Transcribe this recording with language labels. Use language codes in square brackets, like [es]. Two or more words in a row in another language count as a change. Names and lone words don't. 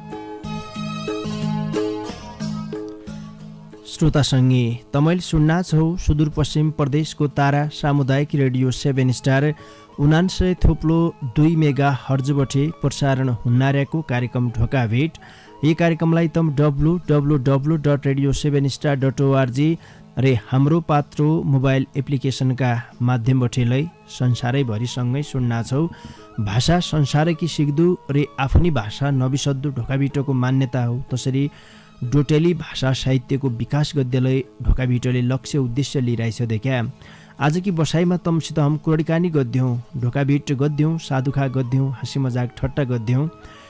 [dty] श्रोता सङ्गी तमैले सुन्ना छौ सुदूरपश्चिम प्रदेशको तारा सामुदायिक रेडियो 7 स्टार 99.2 मेगा हर्जबठे प्रसारण हुन्नार्याको कार्यक्रम ढोका भेट। यी कार्यक्रमलाई तम www.radio7star.org रे हाम्रो पात्रो मोबाइल एप्लिकेसनका माध्यमबाट लै संसारैभरिसँगै सुन्ना छौ। भाषा संसारकी सिक्दु रे आफ्नै भाषा नबिसद्दु ढोका भेटको मान्यता हो। त्यसरी डोटेली भाषा साहित्यको विकास गद्यलाई ढोका भिटोले लक्ष्य उद्देश्य लिइरहेछ देखा। आज की बसाइमा तमसित हम कुराकानी गद्यौँ ढोका भिट गद्यौँ साधुखा गद्यौँ हाँसी मजाक ठट्टा गद्यौँ।